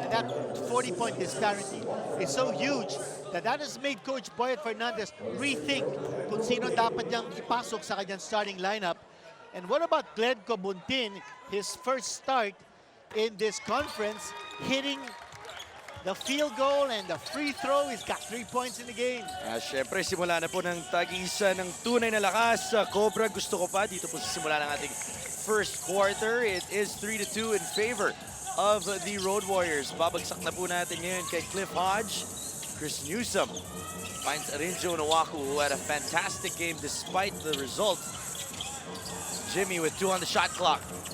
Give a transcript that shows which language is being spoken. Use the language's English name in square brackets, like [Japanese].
[English] And that 40-point disparity is so huge that has made Coach Boyd Fernandez rethink [Filipino] kung sino dapat niyang ipasok sa kanyang starting lineup. [English] And what about Glenn Cabuntin, his first start in this conference, hitting the field goal and the free throw? He's got 3 points in the game. [Filipino] Siyempre, simula na po ng tag-isa ng tunay na lakas. Cobra, gusto ko pa. Dito po sa simula ng ating first quarter. [English] It is 3-2 in favor of the Road Warriors. [Filipino] Babagsak na po natin ngayon kay Cliff Hodge. [English] Chris Newsom finds Arinjo Nawaku, who had a fantastic game despite the result. Jimmy with 2 on the shot clock.